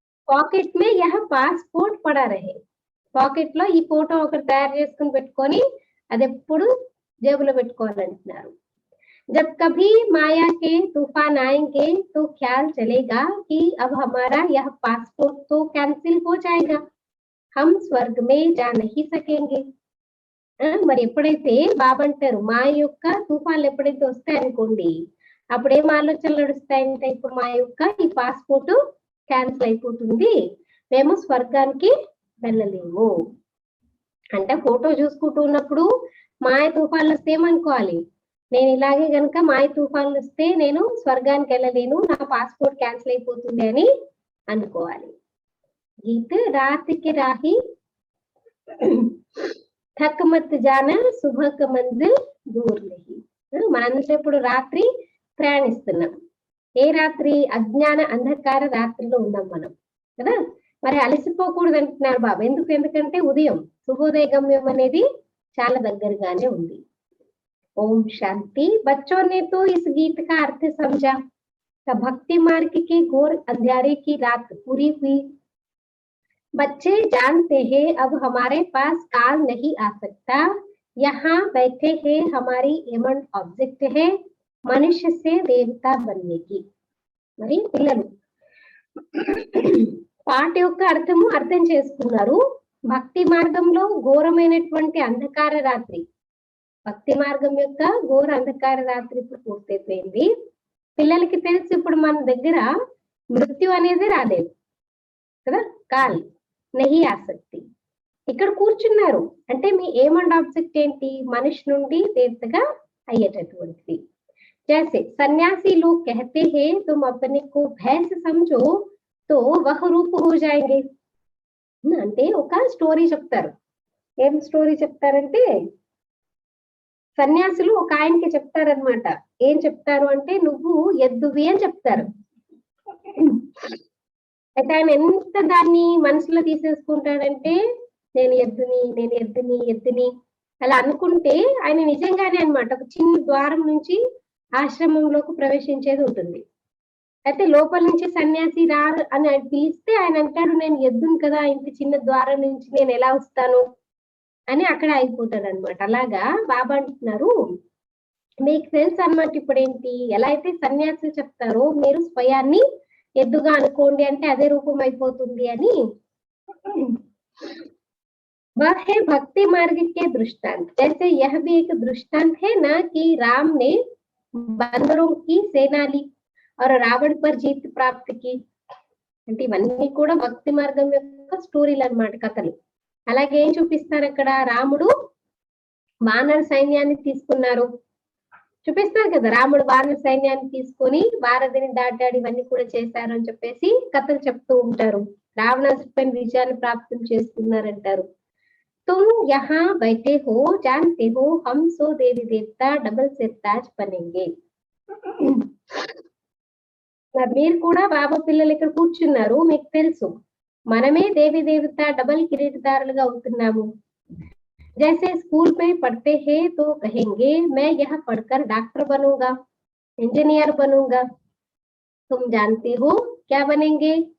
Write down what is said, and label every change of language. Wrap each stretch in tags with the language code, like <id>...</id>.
<hi>Pocket మే యహ passport పడా రహే.</hi> <te>Pocket లో ఈ ఫోటో ఒకటి తయారు చేసుకుని పెట్టుకొని అది ఎప్పుడు జేబులో పెట్టుకోవాలంటున్నారు.</te> <hi>जब कभी माया के तूफान आएंगे तो ख्याल चलेगा कि अब हमारा यह पासपोर्ट तो कैंसिल हो जाएगा, हम स्वर्ग में जा नहीं सकेंगे.</hi> <te>మరి ఎప్పుడైతే బాబా అంటారు మాయ యొక్క తుఫాన్లు ఎప్పుడైతే వస్తాయనుకోండి, అప్పుడు ఏం ఆలోచనలు నడుస్తాయంటే ఇప్పుడు మా యొక్క ఈ పాస్పోర్ట్ క్యాన్సిల్ అయిపోతుంది, మేము స్వర్గానికి వెళ్ళలేము. అంటే ఫోటో చూసుకుంటూ ఉన్నప్పుడు మాయ తుఫాన్లు వస్తే ఏమనుకోవాలి, నేను ఇలాగే గనక మాయ తుఫాన్లు వస్తే నేను స్వర్గానికి వెళ్ళలేను, నా పాస్పోర్ట్ క్యాన్సిల్ అయిపోతుంది అని అనుకోవాలి.</te> <hi>గీత రాత్రికి రాహి థక్ మత్ జానా సుబహ్ క మంజిల్ దూర్ నహీ.</hi> <te>మనందరం ఇప్పుడు రాత్రి ప్రయాణిస్తున్నాం. ఏ రాత్రి? అజ్ఞాన అంధకార రాత్రిలో ఉన్నాం మనం కదా. మరి అలసిపోకూడదు అంటున్నారు బాబా. ఎందుకంటే ఉదయం శుభోదయ గమ్యం అనేది చాలా దగ్గరగానే ఉంది.</te> <hi>ओम शांति. बच्चों ने तो इस गीत का अर्थ समझा. भक्ति मार्ग के घोर अंधेरे की रात पूरी हुई. बच्चे जानते हैं अब हमारे पास काल नहीं आ सकता, यहाँ बैठे हैं हमारी एम ऑब्जेक्ट है मनुष्य से देवता बनने की.</hi> <te>మరి పిల్లలు పాట యొక్క అర్థం చేసుకున్నారు. భక్తి మార్గంలో ఘోరమైనటువంటి అంధకార రాత్రి, భక్తి మార్గం యొక్క ఘోర అంధకార రాత్రి ఇప్పుడు పూర్తయిపోయింది. పిల్లలకి తెలిసి ఇప్పుడు మన దగ్గర మృత్యు అనేది రాలేదు కదా,</te> <hi>కాల్ నహి ఆసక్తి.</hi> <te>ఇక్కడ కూర్చున్నారు అంటే మీ ఏం అండ్ ఆబ్జెక్ట్ ఏంటి, మనిషి నుండి దేవతగా అయ్యేటటువంటిది.</te> <hi>जैसे सन्यासी लोग कहते हैं तुम अपने को भैंस समझो तो वह रूप हो जाएंगे.</hi> <te>అంటే ఒక స్టోరీ చెప్తారు. ఏం స్టోరీ చెప్తారంటే సన్యాసులు ఒక ఆయనకి చెప్తారనమాట. ఏం చెప్తారు అంటే నువ్వు ఎద్దువి అని చెప్తారు. అయితే ఆయన ఎంత దాన్ని మనసులో తీసేసుకుంటాడంటే నేను ఎద్దుని అలా అనుకుంటే ఆయన నిజంగానే అనమాట ఒక చిన్న ద్వారం నుంచి ఆశ్రమంలోకి ప్రవేశించేది ఉంటుంది. అయితే లోపల నుంచి సన్యాసి రారు అని పిలిస్తే ఆయన అంటాడు నేను ఎద్దును కదా, ఇంత చిన్న ద్వారం నుంచి నేను ఎలా వస్తాను అని అక్కడ అయిపోతాడు అనమాట. అలాగా బాబా అంటున్నారు మీకు తెలుసు అన్నమాట. ఇప్పుడు ఏంటి, ఎలా అయితే సన్యాసులు చెప్తారో మీరు స్వయాన్ని ఎద్దుగా అనుకోండి అంటే అదే రూపం అయిపోతుంది అని.</te> <hi>वह है भक्ति मार्ग के दृष्टांत। जैसे यह भी एक दृष्टांत है ना कि राम ने बंदरों की सेना ली और रावण पर जीत प्राप्त की।</hi> <te>అంటే ఇవన్నీ కూడా భక్తి మార్గం యొక్క స్టోరీలు అన్నమాట, కథలు. అలాగే ఏం చూపిస్తారు అక్కడ, రాముడు వానర సైన్యాన్ని తీసుకున్నారు చూపిస్తారు కదా, రాముడు వానర సైన్యాన్ని తీసుకొని భారతిని దాటాడు, ఇవన్నీ కూడా చేశారు అని చెప్పేసి కథలు చెప్తూ ఉంటారు. రావణాసుడిపైన విజయాన్ని ప్రాప్తం చేసుకున్నారంటారు.</te> <hi>तुम यहाँ बैठे हो, जानते हो हम सो देवी देवता डबल सिरताज बनेंगे.</hi> <te>మీరు కూడా బాబా పిల్లలు ఇక్కడ కూర్చున్నారు, మీకు తెలుసు మనమే దేవి దేవత డబల్ కిరీటదారులుగా అవుతున్నాము.</te> <hi>जैसे स्कूल में पढ़ते हैं तो कहेंगे मैं यह पढ़कर डॉक्टर बनूंगा, इंजीनियर बनूंगा. तुम जानते हो क्या बनेंगे?</hi>